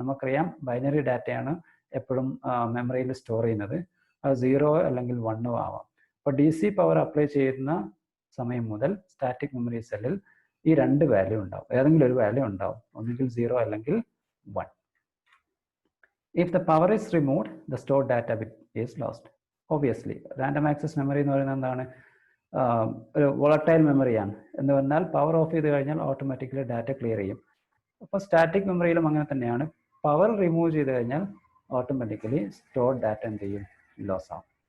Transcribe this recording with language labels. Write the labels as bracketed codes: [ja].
[ml] നമുക്കറിയാം ബൈനറി ഡാറ്റയാണ് എപ്പോഴും മെമ്മറിയിൽ സ്റ്റോർ ചെയ്യുന്നത്. അത് 0 അല്ലെങ്കിൽ 1 ആവാം. അപ്പോൾ DC പവർ അപ്ലൈ ചെയ്യുന്ന സമയം മുതൽ സ്റ്റാറ്റിക് മെമ്മറി സെല്ലിൽ ഈ 2 വാല്യൂ ഉണ്ടാവും, ഏതെങ്കിലും ഒരു വാല്യൂ ഉണ്ടാവും, ഒന്നുകിൽ 0 അല്ലെങ്കിൽ 1. [en] If the power is removed, the stored data bit is lost. [ml] Obviously, random access memory എന്ന് പറയുന്നത് എന്താണ്, ഒരു വോളറ്റൈൽ മെമ്മറിയാണ്. എന്ന് പറഞ്ഞാൽ പവർ ഓഫ് ചെയ്ത് കഴിഞ്ഞാൽ ഓട്ടോമാറ്റിക്കലി ഡാറ്റ ക്ലിയർ ചെയ്യും. അപ്പോൾ സ്റ്റാറ്റിക് മെമ്മറിയിലും അങ്ങനെ തന്നെയാണ്. പവർ റിമൂവ് ചെയ്ത് കഴിഞ്ഞാൽ ഓട്ടോമാറ്റിക്കലി സ്റ്റോർഡ് ഡാറ്റ എന്ത് ചെയ്യും, ലോസ് ആവും.